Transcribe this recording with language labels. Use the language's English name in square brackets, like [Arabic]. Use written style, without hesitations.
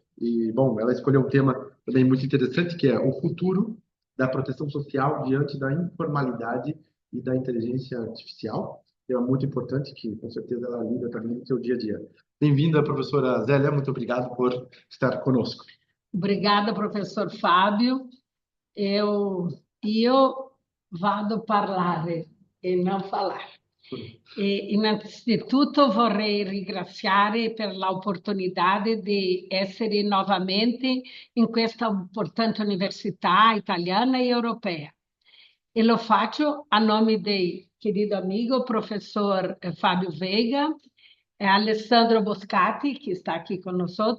[Portuguese] E, bom, ela escolheu um tema também muito interessante, que é o futuro da proteção social diante da informalidade e da inteligência artificial. É muito importante que, com certeza, ela lida também no seu dia a dia. Bem-vinda, professora Zélia, muito obrigado por estar conosco. Obrigada, professor Fábio. [Italian] Io vado a parlare e non falar. Innanzitutto vorrei ringraziare per l'opportunità di essere nuovamente in questa importante università italiana e europea. E lo faccio a nome del [Portuguese] querido amigo [Italian] professor Fábio Veiga, Alessandro Boscati, [Portuguese] que está aqui com nós.